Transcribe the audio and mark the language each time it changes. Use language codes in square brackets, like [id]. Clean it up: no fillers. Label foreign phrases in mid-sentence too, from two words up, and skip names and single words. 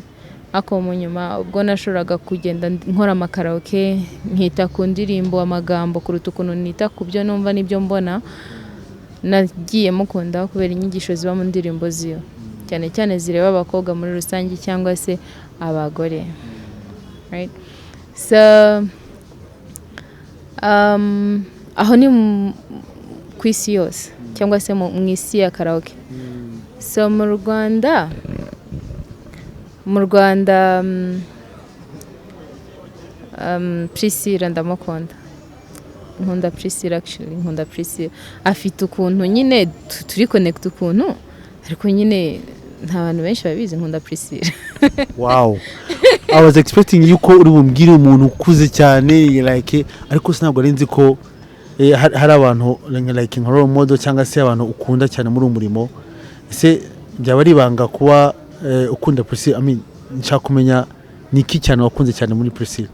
[rw] Ako mu nyuma ubwo nashoboraga kugenda nkora amakaraoke nkita ku ndirimbo amagambo kuruta ukuntu nita ku byo numva n'ibyo mbona, nagiye mukunda kubera inyigisho ziba mu ndirimbo ziyo, cyane cyane zireba abakobwa muri rusange cyangwa se abagore. [en] Right? [rw] So aho ni ku isi yose cyangwa se mu isi ya Karaoke. So mu Rwanda Priscilla ndamukunda, nkunda Priscilla, actually nkunda Priscilla. Afite ukuntu nyine turi connect ukuntu, ariko nyine nta bantu benshi babizi nkunda Priscilla. [en] Wow, I was expecting [rw] yuko uri bumbwire umuntu ukuze cyane like, ariko sinabwo arenze ko hari abantu like nka [en] role model [rw] cyangwa se abantu ukunda cyane muri umurimo. Ese byaba ari banga kuba ukunda Priscilla? Nshaka kumenya niki cyane wakunze cyane muri Priscilla.